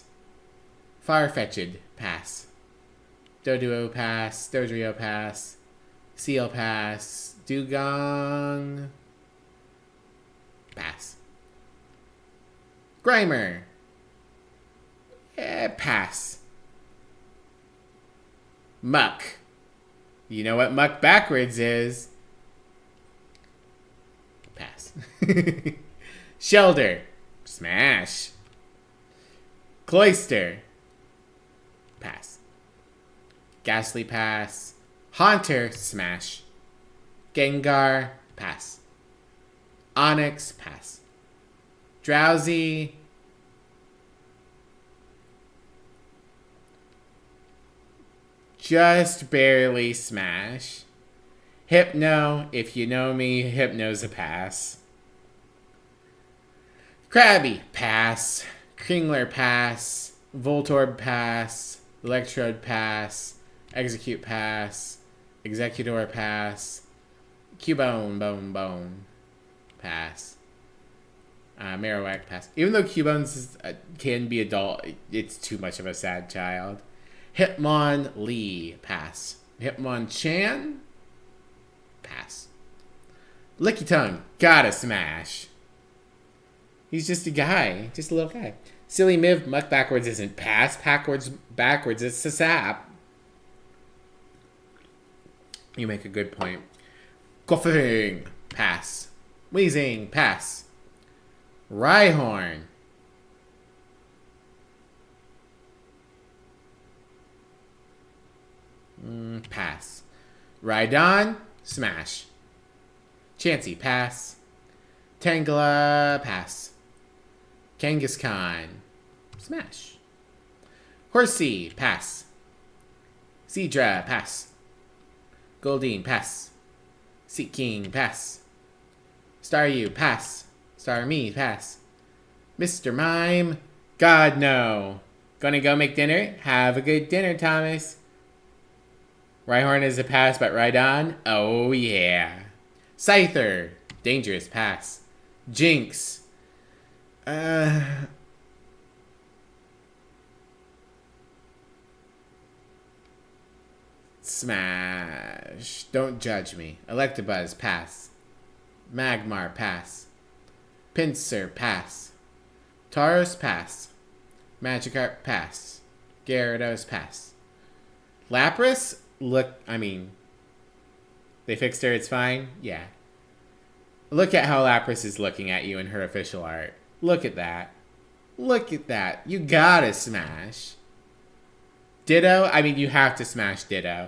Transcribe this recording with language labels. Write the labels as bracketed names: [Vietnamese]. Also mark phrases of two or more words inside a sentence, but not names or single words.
[English] Farfetch'd? Pass. Doduo? Pass. Dodrio? Pass. Seal? Pass. Dugong? Pass. Grimer? Pass. Muck. You know what Muck backwards is? Pass. Shelder? Smash. Cloyster? Pass. Ghastly? Pass. Haunter? Smash. Gengar? Pass. Onyx? Pass. Drowsy? Just barely smash. Hypno, if you know me, Hypno's a pass. Krabby? Pass. Kringler? Pass. Voltorb? Pass. Electrode? Pass. Execute? Pass. Executor? Pass. Cubone? Pass. Marowak? Pass. Even though Cubones can be adult, it's too much of a sad child. Hitmonlee? Pass. Hitmonchan? Pass. Lickitung? Gotta smash. He's just a guy. Just a little guy. Silly Miv? Muck backwards isn't pass. Backwards it's a sap. You make a good point. Coughing? Pass. Wheezing? Pass. Rhyhorn? Pass. Rhydon? Smash. Chansey? Pass. Tangela? Pass. Kangaskhan? Smash. Horsey? Pass. Seadra? Pass. Goldeen? Pass. Seeking? Pass. Staryu? Pass. Starmie? Pass. Mr. Mime? God, no. Gonna go make dinner? Have a good dinner, Thomas. Rhyhorn is a pass, but Rhydon? Oh, yeah. Scyther? Dangerous? Pass. Jinx? Smash. Don't judge me. Electabuzz? Pass. Magmar? Pass. Pinsir? Pass. Tauros? Pass. Magikarp? Pass. Gyarados? Pass. Lapras? Look, they fixed her, it's fine? Yeah. Look at how Lapras is looking at you in her official art. Look at that. Look at that. You gotta smash. Ditto? You have to smash Ditto.